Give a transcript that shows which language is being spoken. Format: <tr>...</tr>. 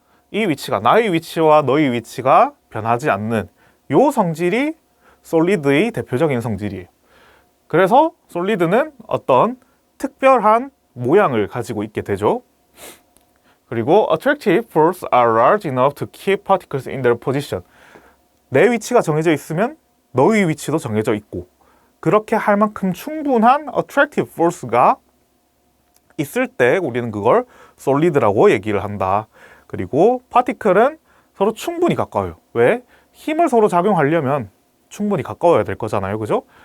<ko>이 위치가, 나의 위치와 너의 위치가 변하지 않는 요 성질이 솔리드의 대표적인 성질이에요. 그래서 솔리드는 어떤 특별한 모양을 가지고 있게 되죠. 그리고</ko> <en>attractive forces are large enough to keep particles in their position.</en> <ko>내 위치가 정해져 있으면 너의 위치도 정해져 있고, 그렇게 할 만큼 충분한 attractive force가 있을 때 우리는 그걸 solid라고 얘기를 한다. 그리고 particle은 서로 충분히 가까워요. 왜? 힘을 서로 작용하려면 충분히 가까워야 될 거잖아요. 그죠?</ko>